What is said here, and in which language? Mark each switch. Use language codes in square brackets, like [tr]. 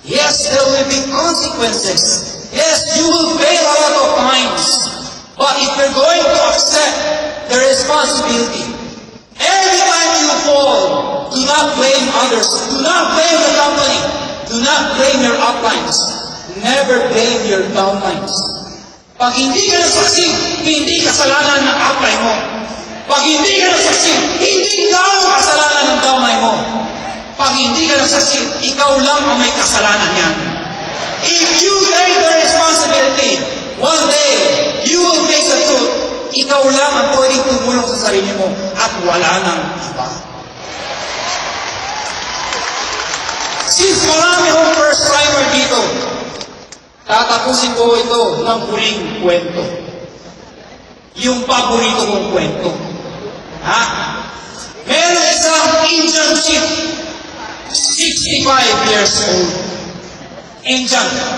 [en] Yes, there will be consequences. Yes, you will fail a lot of times. But if you're going to accept the responsibility, every time you fall, do not blame others. Do not blame the company. Do not blame your uplines. Never blame your downlines. [tl] Pag hindi ka nag-succeed, hindi kasalanan ng upline mo. Pag hindi ka nag-succeed, hindi ikaw kasalanan ng downline mo. Pag hindi ka nag-succeed, ikaw lang ang may kasalanan yan. [en] If you take the responsibility, one day, you will face the truth. [tl] Ikaw lang ang pwedeng tumulong sa sarili mo at wala nang iba. Since marami akong first timer dito, tatapusin ko ito ng huling kwento. Yung paborito kong kwento. Ha? Meron isang Indian chief, [en] 65 years old. [tl] Indian.